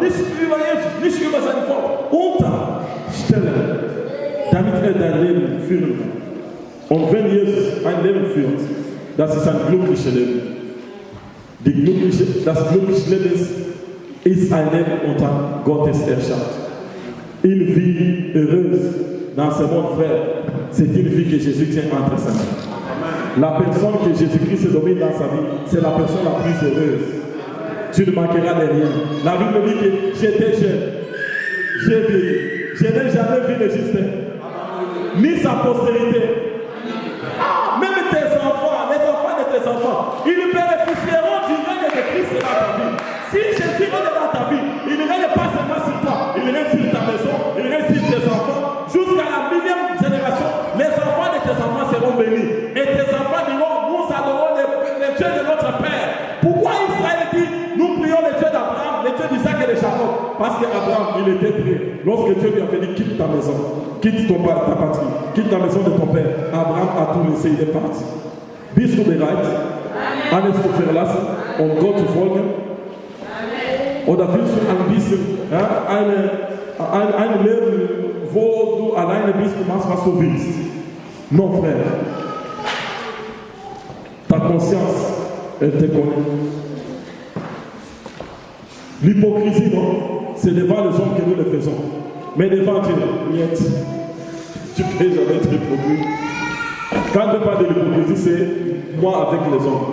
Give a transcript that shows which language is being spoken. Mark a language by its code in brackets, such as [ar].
[de] Nicht über Jesus, nicht über sein Volk. Unterstellen. Damit er dein Leben führen kann. Und wenn Jesus ein Leben führt, das ist ein glückliches Leben. Das glückliche Leben ist ein Leben unter Gottes Herrschaft. [fr] Une vie heureuse dans ce monde, frère, c'est une vie que Jésus tient entre ses mains. La personne que Jésus-Christ domine dans sa vie, c'est la personne la plus heureuse. Tu ne manqueras de rien. La Bible dit que j'étais jeune, j'ai vieilli, je n'ai jamais vu le juste, ni sa postérité. Même tes enfants, les enfants de tes enfants, ils bénéficieront du règne de Christ dans ta vie. Si Jésus règne dans ta vie, il ne règne pas seulement sur toi, il règne sur ta maison, il règne sur tes enfants, jusqu'à la millième génération, les enfants de tes enfants seront bénis. Et tes enfants diront, nous adorons le Dieu de notre Père. Pourquoi Israël dit, nous prions le Dieu d'Abraham, le Dieu d'Isaac et de Jacob? Parce qu'Abraham, il était prêt. Lorsque Dieu lui a dit, quitte ta maison, quitte ta patrie, quitte la maison de ton père, Abraham a tout laissé, il est parti. [de] Bist du bereit, alles zu verlassen und Gott zu folgen? Oder willst du ein bisschen ein Leben, wo du alleine bist und machst, was du willst? [fr] Non, frère. Ta conscience, elle te connaît. L'hypocrisie, non, c'est devant les hommes que nous le faisons. Mais devant Dieu, niet. Tu ne peux jamais être hypocrite. Quand je parle de l'hypocrisie, c'est moi avec les hommes.